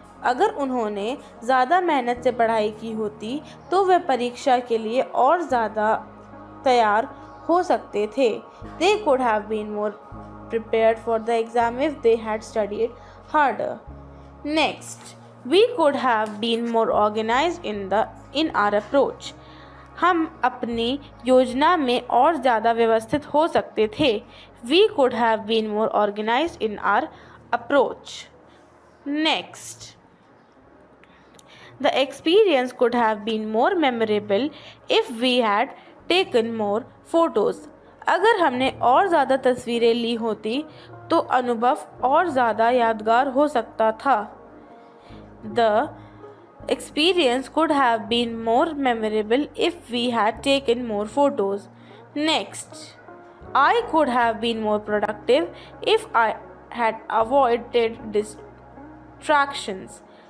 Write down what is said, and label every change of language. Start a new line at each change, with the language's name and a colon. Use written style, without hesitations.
Hindi: अगर उन्होंने ज़्यादा मेहनत से पढ़ाई की होती तो वे परीक्षा के लिए और ज़्यादा तैयार हो सकते थे.
English: They could have been more prepared for the exam if they had studied harder. Next, we could have been more organized in our approach.
Hindi: हम अपनी योजना में और ज़्यादा व्यवस्थित हो सकते थे.
English: We could have been more organized in our approach. Next, the experience could have been more memorable if we had taken more photos.
Hindi: अगर हमने और ज़्यादा तस्वीरें ली होती तो अनुभव और ज़्यादा यादगार हो सकता था.
English: The experience could have been more memorable if we had taken more photos. Next, I could have been more productive if I had avoided distractions.